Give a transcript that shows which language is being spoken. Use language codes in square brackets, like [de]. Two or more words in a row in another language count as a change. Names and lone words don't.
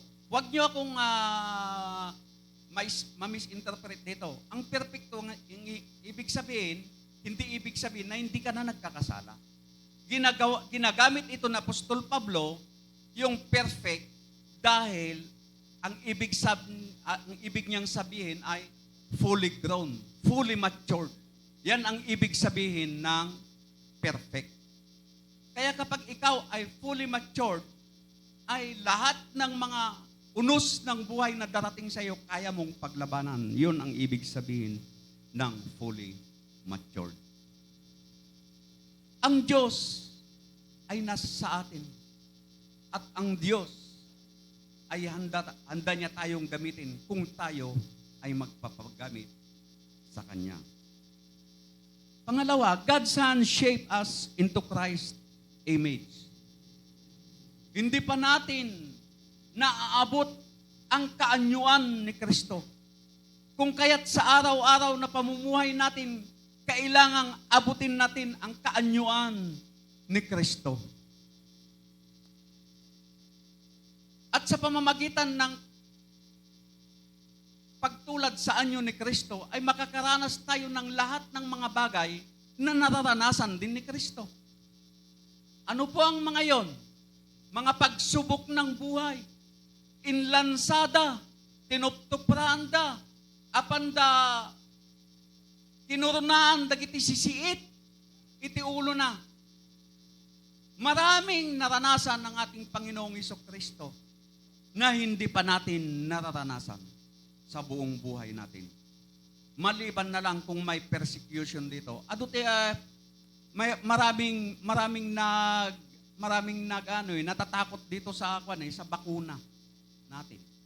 [tl] Huwag niyo akong ma-misinterpret dito. Ang perpekto, ibig sabihin, hindi ibig sabihin na hindi ka na nagkakasala. Ginagamit ito na Apostol Pablo, yung perfect, dahil ang ibig niyang sabihin ay [en] fully grown, fully matured. [tl] Yan ang ibig sabihin ng perfect. Kaya kapag ikaw ay [en] fully matured, [tl] ay lahat ng mga unos ng buhay na darating sa iyo, kaya mong paglabanan. Yun ang ibig sabihin ng [en] fully matured. [tl] Ang Diyos ay nasa sa atin. At ang Diyos ay handa niya tayong gamitin kung tayo ay magpapagamit sa Kanya. Pangalawa, [en] God's hand shape us into Christ's image. [tl] Hindi pa natin naaabot ang kaanyuan ni Kristo. Kung kaya't sa araw-araw na pamumuhay natin, kailangang abutin natin ang kaanyuan ni Kristo. At sa pamamagitan ng pagtulad sa anyo ni Kristo, ay makakaranas tayo ng lahat ng mga bagay na nararanasan din ni Kristo. Ano po ang mga yon? Mga pagsubok ng buhay, [ilo] inlansada, tinuptupranda, apanda, kinurnaan, dagiti sisiit, iti ulo na. [tl] Maraming naranasan ng ating Panginoong Jesucristo na hindi pa natin nararanasan sa buong buhay natin. Maliban na lang kung may persecution dito. May maraming natatakot dito sa sa bakuna natin.